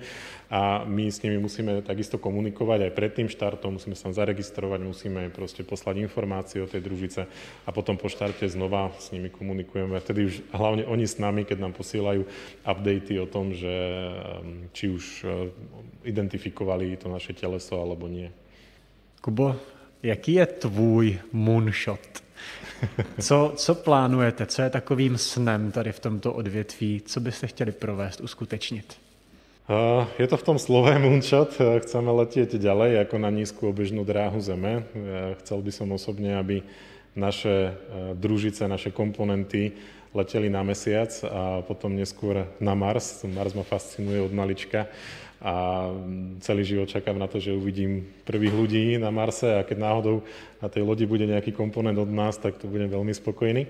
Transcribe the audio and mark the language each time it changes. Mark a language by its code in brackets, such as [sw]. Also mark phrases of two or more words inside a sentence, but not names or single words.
[sk] A my s nimi musíme takisto komunikovať aj pred tým štartom, musíme sa tam zaregistrovať, musíme proste poslať informácie o tej družice a potom po štarte znova s nimi komunikujeme. A vtedy už hlavne oni s nami, keď nám posielajú updaty o tom, že či už identifikovali to naše teleso alebo nie. [cs] Kubo, jaký je tvůj moonshot? Co plánujete? Co je takovým snem tady v tomto odvětví? Co byste chtěli provést, uskutečnit? [sk] Je to v tom slove moonshot. Chceme letieť ďalej ako na nízku obežnú dráhu Zeme. Chcel by som osobne, aby naše družice, naše komponenty leteli na Mesiac a potom neskôr na Mars. Mars ma fascinuje od malička a celý život čakám na to, že uvidím prvých ľudí na Marse a keď náhodou na tej lodi bude nejaký komponent od nás, tak to budem veľmi spokojný.